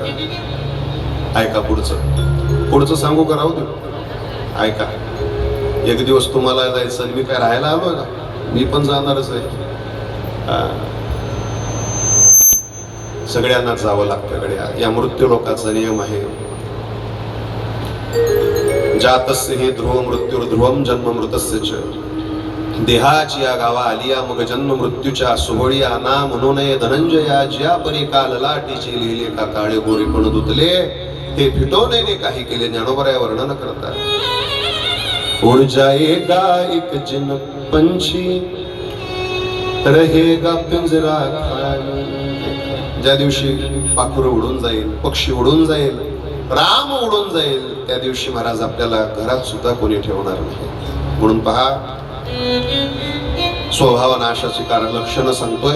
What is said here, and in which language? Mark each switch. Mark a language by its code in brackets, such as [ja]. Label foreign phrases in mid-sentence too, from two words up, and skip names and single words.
[mr] आता ऐका, पुढचं सांगू का राहू दे? ऐका, एक दिवस तुम्हाला जायचं आणि मी काय राहायला आलो का? मी पण जाणारच आहे. सगळ्यांना जावं लागतं गड्या. या मृत्यू लोकाचा नियम आहे. [sa] जातस्य हे ध्रुव मृत्यूर ध्रुवम जन्म मृतस्य च. [mr] देहाची या गावा आलिया मग जन्म मृत्यूच्या सोहळी आना म्हणून धनंजया ज्या परी काल लाटीचे लिहिले का काळे गोरी पण धुतले हे फिटवणे काही केले. ज्ञानोबा या वर्णन करतात. [hi] उड़ जाएगा एक जिन पंछी रहेगा पिंजरा खाली. [mr] ज्या दिवशी पाखर उडून जाईल, पक्षी उडून जाईल, राम उडून जाईल, त्या दिवशी महाराज आपल्याला घरात सुद्धा कोणी ठेवणार नाही. म्हणून पहा, स्वभाव नाशाची कारण लक्षणं सांगतोय.